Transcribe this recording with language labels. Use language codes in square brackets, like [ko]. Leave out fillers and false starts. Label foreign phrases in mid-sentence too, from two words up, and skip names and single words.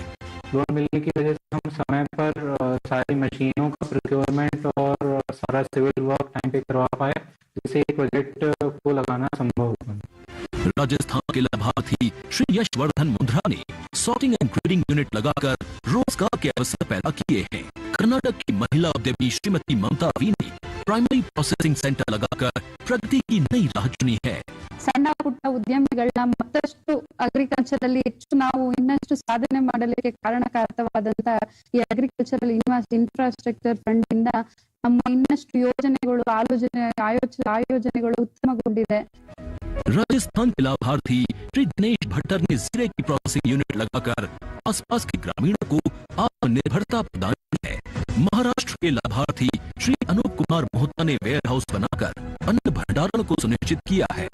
[hi] लोन मिलने की वजह से हम समय पर सारी मशीनों का प्रोक्योरमेंट और सारा [en] civil work [hi] टाइम पे करवा पाए, जिससे प्रोजेक्ट को लगाना संभव हुआ। राजस्थान के लाभार्थी श्री यशवर्धन मुंद्रा ने [en] sorting and grading unit [hi] लगाकर रोजगार के अवसर पैदा किए हैं। कर्नाटक की महिला उद्यमी श्रीमती ममता वी ने [en] primary processing center [hi] लगाकर प्रगति की नई राह चुनी है। [kn] ಸಣ್ಣ ಪುಟ್ಟ ಉದ್ಯಮಿಗಳನ್ನ ಮತ್ತಷ್ಟು ಅಗ್ರಿಕಲ್ಚರ್ ಅಲ್ಲಿ ಹೆಚ್ಚು ನಾವು ಇನ್ನಷ್ಟು ಸಾಧನೆ ಮಾಡಲಿಕ್ಕೆ ಕಾರಣಕಾರಕವಾದಂತ ಈ [en] agricultural infrastructure fund [kn] ಇಂದ ನಮ್ಮ ಇನ್ನಷ್ಟು ಯೋಜನೆಗಳು ಆಯೋಜನೆಗಳು ಉತ್ತಮಗೊಂಡಿದೆ। [hi] राजस्थान के लाभार्थी श्री दिनेश भट्टर ने जीरे की [en] processing unit [hi] लगाकर आसपास के ग्रामीणों को आत्मनिर्भरता प्रदान की है। महाराष्ट्र के लाभार्थी श्री अनूप कुमार मोहता ने [en] ware house [hi] बनाकर अन्न भंडारण को सुनिश्चित किया है।